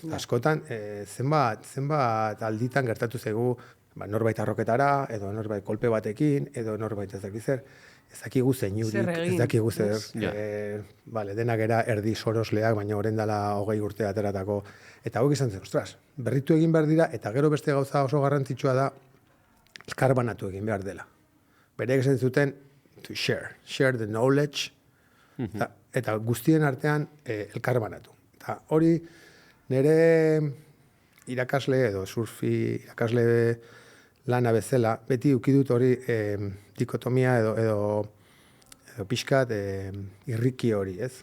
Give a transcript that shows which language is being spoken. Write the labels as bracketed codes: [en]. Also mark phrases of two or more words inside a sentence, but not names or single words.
[eu] Askotan, zenbat alditan gertatu zaigu, norbait arroketara, edo norbait kolpe batekin, edo norbait ez dakiz zer, ez dakigu zeinurik, ez dakigu zer, denak era erdi sorosleak, baina orain dela 20 urte ateratako, eta hau izan zen, ostras, berritu egin behar dira, eta gero beste gauza oso garrantzitsua da, elkarbanatu egin behar dela. Bereek esan zuten, [en] to share the knowledge, [eu] eta guztien artean elkarbanatu. Eta hori nire irakasle edo surfi irakasle lana bezala, beti ukidut hori dikotomia edo pixkat irriki hori, ez?